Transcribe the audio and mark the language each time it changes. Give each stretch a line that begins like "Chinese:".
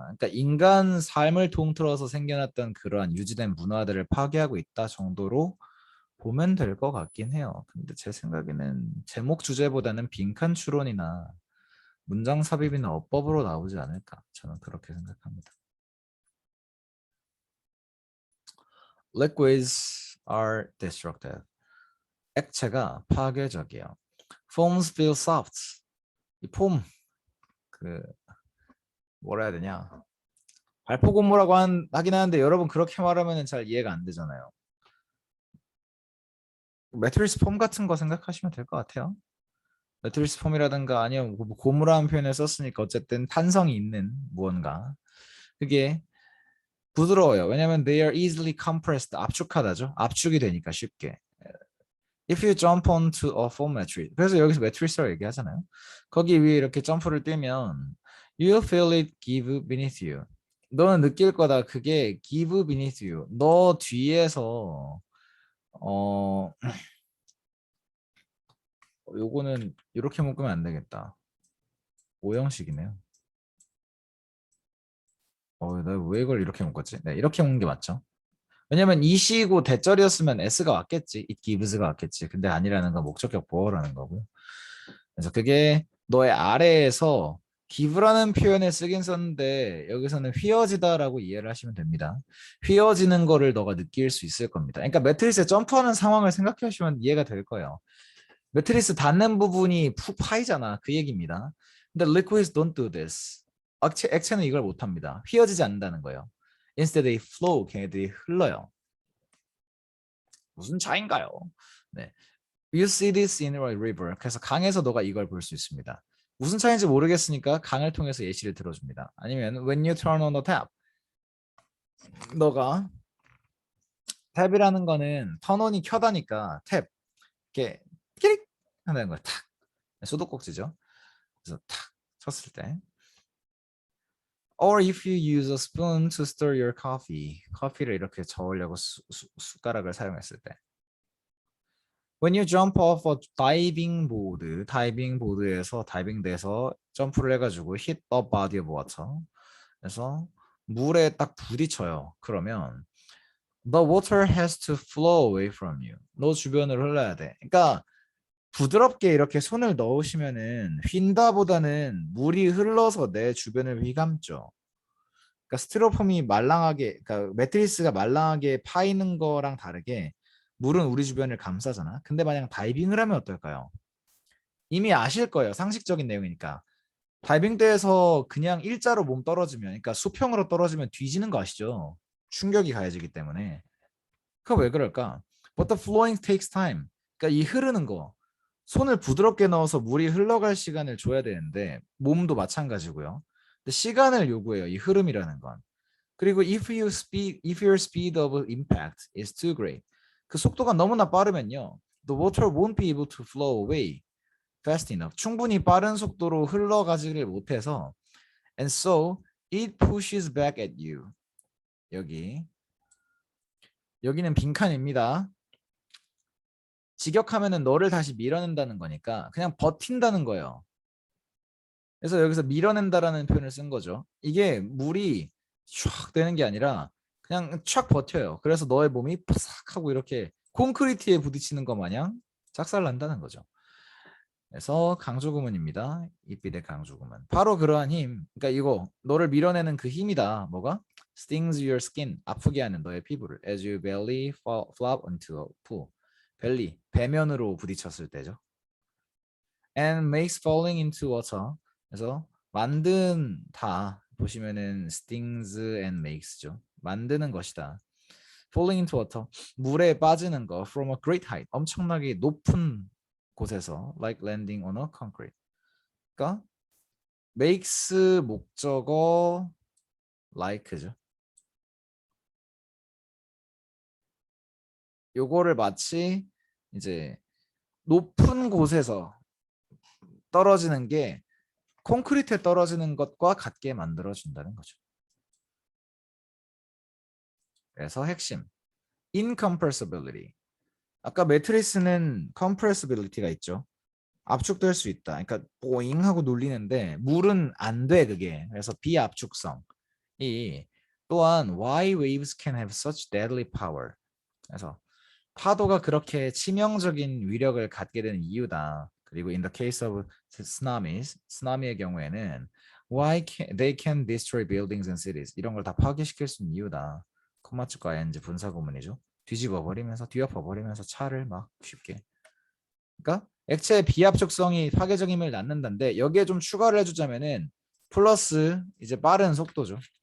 Korean: 그러니까 인간 삶을 통틀어서 생겨났던 그러한 유지된 문화들을 파괴하고 있다 정도로 보면 될 것 같긴 해요. 근데 제 생각에는 제목 주제보다는 빈칸 추론이나 문장 삽입이나 어법으로 나오지 않을까. 저는 그렇게 생각합니다.
English: Liquids are destructive.
Korean: 액체가 파괴적이에요.
English: Foams feel soft.
Korean: 이 폼, 그 뭐라 해야 되냐? 발포 고무라고 하긴 하는데 여러분 그렇게 말하면 잘 이해가 안 되잖아요. 매트리스 폼 같은 거 생각하시면 될 것 같아요. 매트리스 폼이라든가 아니면 뭐 고무라는 표현을 썼으니까 어쨌든 탄성이 있는 무언가. 그게 부드러워요. 왜냐면
English: they are easily compressed.
Korean: 압축하다죠. 압축이 되니까 쉽게.
English: If you jump onto a foam mattress.
Korean: 그래서 여기서 매트리스라고 얘기하잖아요. 거기 위에 이렇게 점프를 뛰면
English: you'll feel it give beneath you.
Korean: 너는 느낄 거다. 그게
English: give beneath you.
Korean: 너 뒤에서 어 요거는 이렇게 묶으면 안 되겠다. 오형식이네요. 나 왜 이걸 이렇게 묶었지? 네, 이렇게 묶는 게 맞죠. 왜냐면 이시고 대절이었으면 s가 왔겠지.
English: it gives
Korean: 가 왔겠지. 근데 아니라는 건 목적격 보어라는 거고요. 그래서 그게 너의 아래에서 give라는 표현을 쓰긴 썼는데 여기서는 휘어지다라고 이해를 하시면 됩니다. 휘어지는 거를 너가 느낄 수 있을 겁니다. 그러니까 매트리스에 점프하는 상황을 생각해 보시면 이해가 될 거예요. 매트리스 닿는 부분이 푹 파이잖아. 그 얘기입니다. 근데
English: liquids don't do this.
Korean: 액체는 이걸 못합니다. 휘어지지 않는다는 거예요.
English: Instead they flow.
Korean: 걔네들이 흘러요. 무슨 차인가요? 네.
English: You see this in a river.
Korean: 그래서 강에서 너가 이걸 볼 수 있습니다. 무슨 차이인지 모르겠으니까 강을 통해서 예시를 들어줍니다. 아니면
English: when you turn on the tap.
Korean: 너가 탭이라는 거는 턴온이 켜다니까 탭 이렇게 끼릭 한다는 거야. 탁. 수도꼭지죠. 그래서 탁 쳤을 때
English: Or if you use a spoon to stir your coffee.
Korean: 커피를 이렇게 저으려고 숟가락을 사용했을 때.
English: When you jump off a diving board.
Korean: 다이빙 보드에서 다이빙돼서 점프를 해가지고
English: hit the body of water.
Korean: 그래서 물에 딱 부딪혀요. 그러면
English: the water has to flow away from you.
Korean: 너 주변으로 흘러야 돼. 그러니까 부드럽게 이렇게 손을 넣으시면은 휜다보다는 물이 흘러서 내 주변을 휘감죠. 그러니까 스티로폼이 말랑하게, 그러니까 매트리스가 말랑하게 파이는 거랑 다르게 물은 우리 주변을 감싸잖아. 근데 만약 다이빙을 하면 어떨까요? 이미 아실 거예요. 상식적인 내용이니까. 다이빙대에서 그냥 일자로 몸 떨어지면, 그러니까 수평으로 떨어지면 뒤지는 거 아시죠? 충격이 가해지기 때문에. 그거 왜 그럴까?
English: But the flowing takes time.
Korean: 그러니까 이 흐르는 거. 손을 부드럽게 넣어서 물이 흘러갈 시간을 줘야 되는데 몸도 마찬가지고요. 근데 시간을 요구해요. 이 흐름이라는 건.
English: 그리고 if your speed of impact is too great.
Korean: 그 속도가 너무나 빠르면요.
English: The water won't be able to flow away fast enough.
Korean: 충분히 빠른 속도로 흘러가지를 못해서
English: and so it pushes back at you.
Korean: 여기는 빈칸입니다. 직역하면은 너를 다시 밀어낸다는 거니까 그냥 버틴다는 거예요. 그래서 여기서 밀어낸다라는 표현을 쓴 거죠. 이게 물이 촥 되는 게 아니라 그냥 촥 버텨요. 그래서 너의 몸이 파삭하고 이렇게 콘크리트에 부딪히는 것 마냥 작살난다는 거죠. 그래서 강조구문입니다. 이삐의 강조구문. 바로 그러한 힘. 그러니까 이거 너를 밀어내는 그 힘이다. 뭐가?
English: Stings your skin.
Korean: 아프게 하는 너의 피부를.
English: As you belly flop onto a pool.
Korean: 벨리, 배면으로 부딪혔을 때죠.
English: And makes falling into water.
Korean: 그래서 만든다. 보시면은 stings and makes죠. 만드는 것이다.
English: Falling into water.
Korean: 물에 빠지는 거.
English: From a great height.
Korean: 엄청나게 높은 곳에서
English: like landing on a concrete.
Korean: 그러니까 makes 목적어 like죠. 요거를 마치 이제 높은 곳에서 떨어지는 게 콘크리트에 떨어지는 것과 같게 만들어 준다는 거죠. 그래서 핵심 incompressibility. 아까 매트리스는 compressibility가 있죠. 압축될 수 있다. 그러니까 보잉 하고 눌리는데 물은 안 돼 그게. 그래서 비압축성. 이 또한
English: why waves can have such deadly power.
Korean: 그래서 파도가 그렇게 치명적인 위력을 갖게 되는 이유다. 그리고
English: in the case of tsunamis,
Korean: 쓰나미의 경우에는
English: why they can destroy buildings and cities.
Korean: 이런 걸 다 파괴시킬 수 있는 이유다. 콤마츠과 ing 분사 구문이죠. 뒤집어 버리면서 뒤엎어 버리면서 차를 막 쉽게. 그러니까 액체의 비압축성이 파괴적 힘을 낳는다는데 여기에 좀 추가를 해주자면은 플러스 이제 빠른 속도죠.